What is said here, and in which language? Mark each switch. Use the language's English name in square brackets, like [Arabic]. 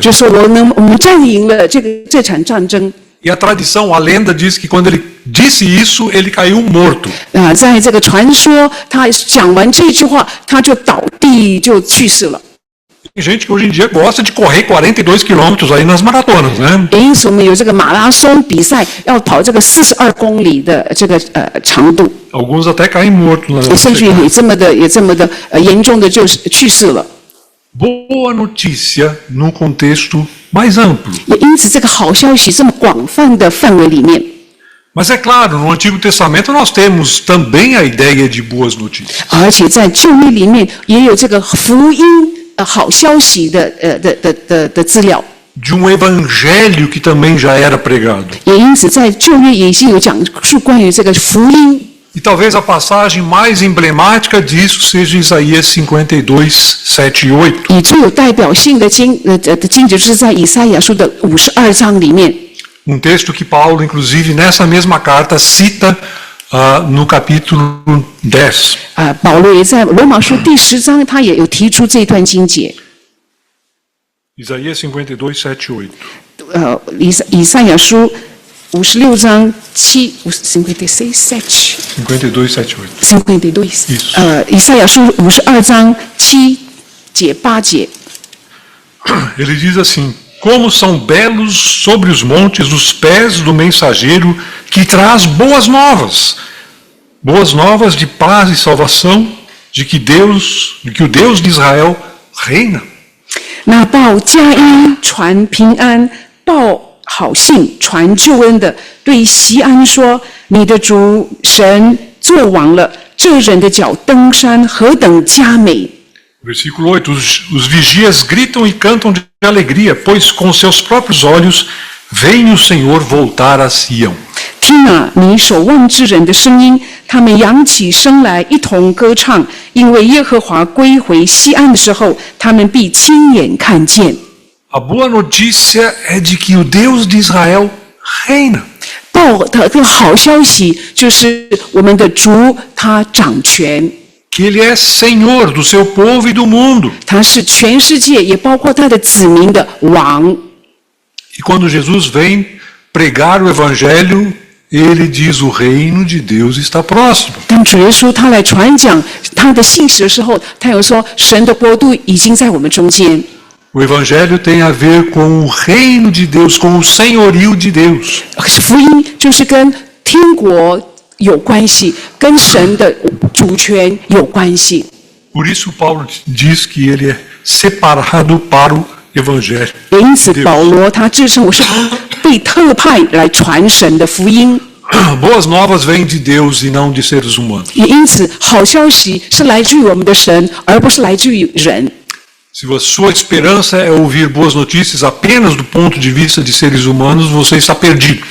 [Chinese] 就说我们占赢了这场战争。 [Portuguese] E a tradição, a lenda diz que quando ele disse isso, ele caiu morto. [Chinese] 在这个传说，他讲完这句话，他就倒地就去世了。 [Portuguese] Tem gente que hoje em dia gosta de correr 42 quilômetros aí nas maratonas, né? [Chinese] 因此，我们有这个马拉松比赛，要跑这个42公里的这个长度， [Portuguese] Alguns até caem mortos lá. [Chinese] 甚至也这么的严重的就是去世了。 [Portuguese] Boa notícia no contexto mais amplo. [Chinese] 也因此，这个好消息这么广泛的范围里面， [Portuguese] Mas é claro, no Antigo Testamento nós temos também a ideia de boas notícias. [Chinese] 而且在旧约里面也有这个福音好消息的资料。 [Portuguese] De evangelho que também já era pregado. [Chinese] 也因此，在旧约也已经有讲述关于这个福音。 [Portuguese] E talvez a passagem mais emblemática disso seja Isaías 52, 7 e 8. [Chinese] 以最有代表性的经节就是在以赛亚书的52章里面。 [Portuguese] Texto que Paulo, inclusive, nessa mesma carta, cita no capítulo 10. [Chinese] 保罗也在罗马书第10章，他也有提出这段经节。 [Portuguese] Isaías 52, 7 e 8. [Chinese] 以赛亚书56章56, 7。 [Portuguese] 52, 7 e 52. Isso. [Chinese] 以赛亚书52章7节8节。 [Portuguese] Ele diz assim: Como são belos sobre os montes os pés do mensageiro que traz boas novas de paz e salvação, de que o Deus de Israel reina. [Chinese] 那报佳音传平安，报好信传救恩的，对西安说：你的主神作王了，这人的脚登山何等佳美！ [Portuguese] Versículo 8: Os vigias gritam e cantam de alegria, pois com seus próprios olhos veem o Senhor voltar a Sião. [Chinese] 听啊，你守望之人的声音，他们扬起声来，一同歌唱，因为耶和华归回西安的时候，他们必亲眼看见。 [Portuguese] A boa notícia é de que o Deus de Israel reina. [Chinese] 报的这个好消息就是我们的主他掌权。 [Portuguese] Que Ele é Senhor do seu povo e do mundo. [Chinese] 他是全世界，也包括他的子民的王。 [Portuguese] E quando Jesus vem pregar o Evangelho, Ele diz: o reino de Deus está próximo. [Chinese] 当主耶稣他来传讲他的信息的时候，他有说神的国度已经在我们中间。 [Portuguese] O Evangelho tem a ver com o reino de Deus, com o senhorio de Deus. [Chinese] 福音就是跟天国有关系，跟神的主权有关系。 [Portuguese] Por isso Paulo diz que ele é separado para o Evangelho. [Chinese] 因此，保罗他自称我是被特派来传神的福音。 [Portuguese] Boas novas vêm de Deus e não de seres humanos. [Chinese] 也因此，好消息是来自于我们的神，而不是来自于人。 [Portuguese] Se a sua esperança é ouvir boas notícias apenas do ponto de vista de seres humanos, você está perdido.